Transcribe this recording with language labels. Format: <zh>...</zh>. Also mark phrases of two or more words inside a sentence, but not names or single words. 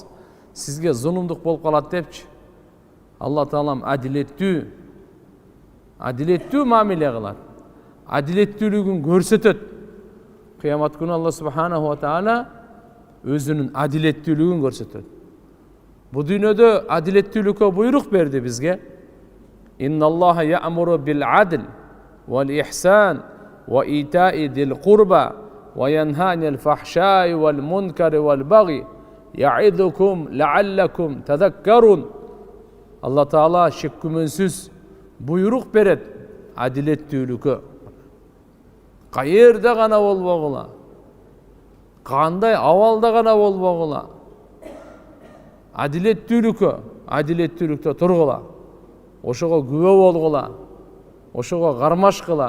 <ky>Сизге зулумдук болуп калат депчи. Алла Таалам адилеттүү мамиле кылат. Адилеттүүлүгүн көрсөтөт. Кыямат күнү Алла</ky> <ar>سبحانه وتعالى</ar> <ky>өзүнүн адилеттүүлүгүн көрсөтөт. Бу дүйнөдө адилеттүүлүккө буйрук берди бизге.</ky> <ar>إن الله يأمر بالعدل والإحسان وإيتاء ذي القربى وينهى عن الفحشاء والمنكر والبغي يعظكم لعلكم تذكرون.</ar> <ky>Алла Таала шек күмөнсүз буйрук берет адилеттүүлүккө. Каерде гана болбогула, кандай абалда гана болбогула, адилеттүүлүктө тургула, ошого күбө болгула, ошого кармашкыла.</ky>